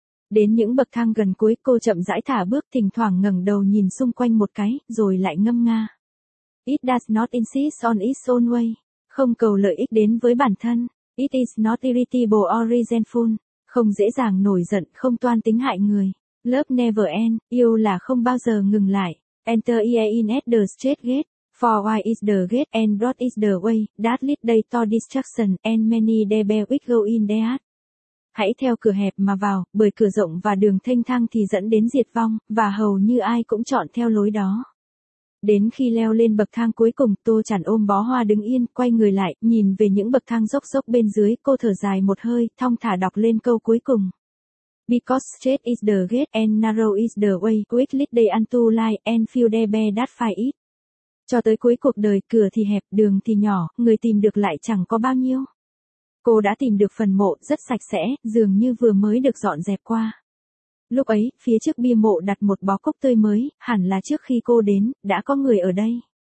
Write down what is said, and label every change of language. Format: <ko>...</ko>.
<vi>Đến những bậc thang gần cuối, cô chậm rãi thả bước, thỉnh thoảng ngẩng đầu nhìn xung quanh một cái, rồi lại ngâm nga.</vi> <en>It does not insist on its own way,</en> <vi>không cầu lợi ích đến với bản thân.</vi> <en>It is not irritable or resentful,</en> <vi>không dễ dàng nổi giận, không toan tính hại người.</vi> <en>Love never ends,</en> <vi>yêu là không bao giờ ngừng lại.</vi> <en>Enter ye in at the straight gate, for wide is the gate and broad is the way that leads thee to destruction and many there be which go in there.</en> <vi>Hãy theo cửa hẹp mà vào, bởi cửa rộng và đường thênh thang thì dẫn đến diệt vong, và hầu như ai cũng chọn theo lối đó. Đến khi leo lên bậc thang cuối cùng, Tô Chản ôm bó hoa đứng yên, quay người lại, nhìn về những bậc thang dốc dốc bên dưới, cô thở dài một hơi, thong thả đọc lên câu cuối cùng.</vi> <en>Because straight is the gate and narrow is the way which leads thee unto life and few there be that find it.</en> <vi>Cho tới cuối cuộc đời, cửa thì hẹp, đường thì nhỏ, người tìm được lại chẳng có bao nhiêu. Cô đã tìm được phần mộ, rất sạch sẽ, dường như vừa mới được dọn dẹp qua. Lúc ấy, phía trước bia mộ đặt một bó cúc tươi mới, hẳn là trước khi cô đến, đã có người ở đây.</vi>